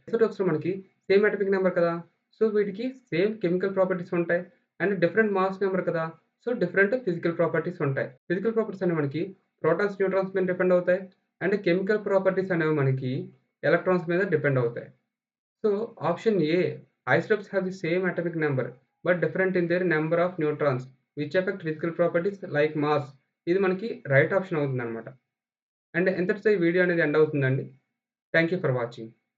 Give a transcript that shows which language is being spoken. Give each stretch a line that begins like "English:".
Telugu: ఐసోటోప్స్‌లో మనకి same atomic number కదా! So, వీటికి సేమ్ కెమికల్ ప్రాపర్టీస్ ఉంటాయి. అండ్ డిఫరెంట్ మాస్ నంబర్ కదా! సో, డిఫరెంట్ ఫిజికల్ ప్రాపర్టీస్ ఉంటాయి. ఫిజికల్ ప్రాపర్టీస్ అనేవి మనకి ప్రోటాన్స్, న్యూట్రాన్స్ మీద డిపెండ్ అవుతాయి. అండ్ కెమికల్ ప్రాపర్టీస్ అనేవి మనకి ఎలక్ట్రాన్స్ మీద డిపెండ్ అవుతాయి. So, option ఏ
English: isotopes have the same atomic number but different in their number of neutrons which affect physical properties like mass.
Telugu: ఇది మనకి రైట్ ఆప్షన్ అవుతుందన్నమాట. And ఇంతటితో ఈ వీడియో అనేది ఎండ్ అవుతుందండి.
English: Thank you for watching.